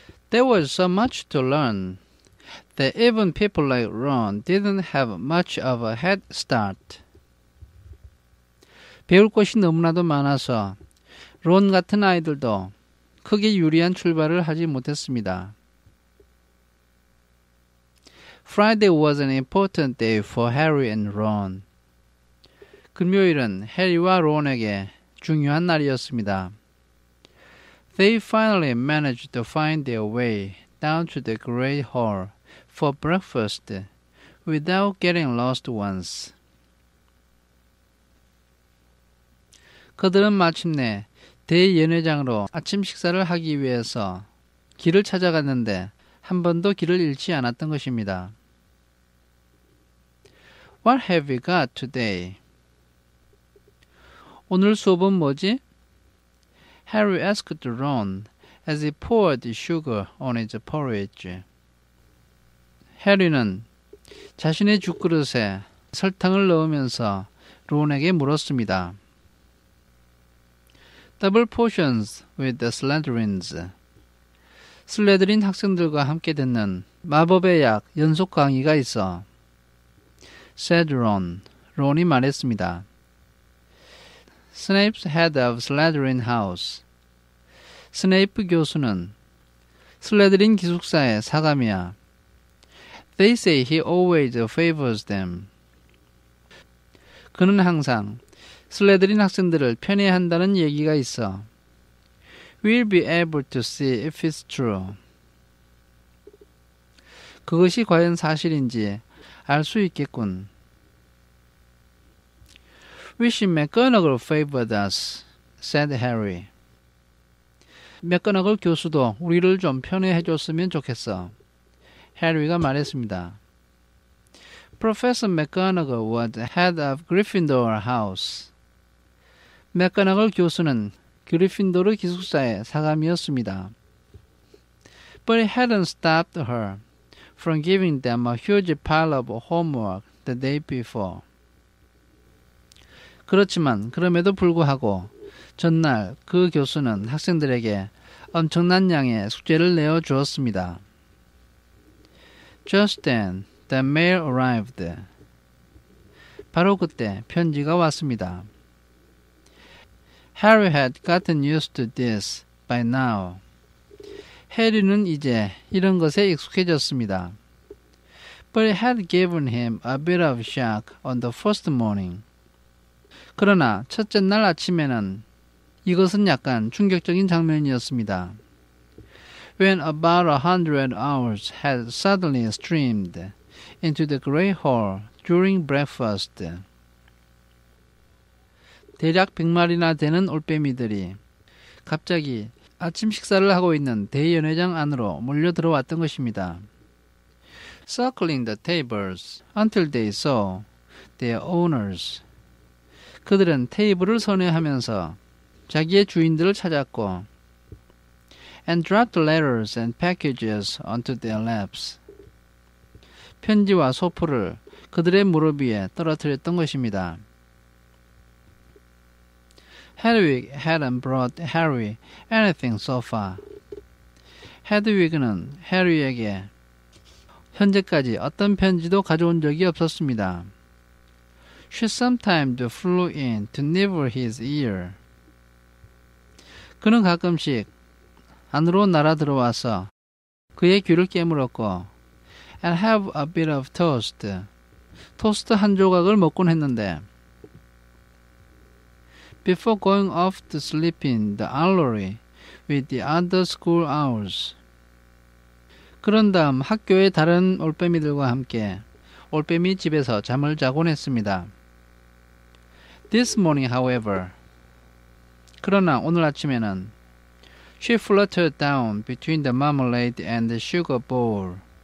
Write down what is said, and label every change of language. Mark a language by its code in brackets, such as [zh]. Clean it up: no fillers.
[en] There was so much to learn that even people like Ron didn't have much of a head start. [ko] 배울 것이 너무나도 많아서 론 같은 아이들도 크게 유리한 출발을 하지 못했습니다. [en] Friday was an important day for Harry and Ron. [ko] 금요일은 해리와 론에게 중요한 날이었습니다. [en] They finally managed to find their way down to the Great Hall for breakfast without getting lost once. [ko] 그들은 마침내 대연회장으로 아침 식사를 하기 위해서 길을 찾아갔는데 한 번도 길을 잃지 않았던 것입니다. [en] What have we got today? [ko] 오늘 수업은 뭐지? [en] Harry asked Ron as he poured sugar on his porridge. [ko] 해리는 자신의 죽그릇에 설탕을 넣으면서 론에게 물었습니다. [en] Double potions with the Slytherins. [ko] 슬레드린 학생들과 함께 듣는 마법의 약 연속 강의가 있어. [en] said Ron. [ko] 론이 말했습니다. [en] Snape's head of Slytherin house. [ko] 스네이프 교수는 슬레드린 기숙사의 사감이야. [en] They say he always favors them. [ko] 그는 항상 슬레드린 학생들을 편애한다는 얘기가 있어. [en] We'll be able to see if it's true. [ko] 그것이 과연 사실인지 알 수 있겠군. [en] Wish McGonagall favored us, said Harry. [ko] 맥거너글 교수도 우리를 좀 편애해줬으면 좋겠어. 해리가 말했습니다. [en] Professor McGonagall was head of Gryffindor House. [ko] 맥거너글 교수는 그리핀도르 기숙사의 사감이었습니다. [en] But it hadn't stopped her from giving them a huge pile of homework the day before. [ko] 그렇지만 그럼에도 불구하고 전날 그 교수는 학생들에게 엄청난 양의 숙제를 내어주었습니다. [en] Just then, the mail arrived. [ko] 바로 그때 편지가 왔습니다. [en] Harry had gotten used to this by now. [ko] 해리는 이제 이런 것에 익숙해졌습니다. [en] But it had given him a bit of shock on the first morning. [ko] 그러나 첫째 날 아침에는 이것은 약간 충격적인 장면이었습니다. [en] When about 100 hours had suddenly streamed into the Great Hall during breakfast. [ko] 대략 100마리나 되는 올빼미들이 갑자기 아침 식사를 하고 있는 대연회장 안으로 몰려 들어왔던 것입니다. [en] Circling the tables until they saw their owners. [ko] 그들은 테이블을 선회하면서 자기의 주인들을 찾았고 [en] and dropped letters and packages onto their laps. [ko] 편지와 소포를 그들의 무릎 위에 떨어뜨렸던 것입니다. [en] Hedwig hadn't brought Harry anything so far. [ko] 헤드위그는 해리에게 현재까지 어떤 편지도 가져온 적이 없었습니다. [en] She sometimes flew in to nibble his ear. [ko] 그는 가끔씩 안으로 날아 들어와서 그의 귀를 깨물었고 [en] and have a bit of toast. [ko] 토스트 한 조각을 먹곤 했는데 [en] before going off to sleep in the armory with the other school owls. [ko] 그런 다음 학교의 다른 올빼미들과 함께 올빼미 집에서 잠을 자곤 했습니다. [en] This morning, however, [ko] 그러나 오늘 아침에는 [en] she fluttered down between the marmalade and the sugar bowl.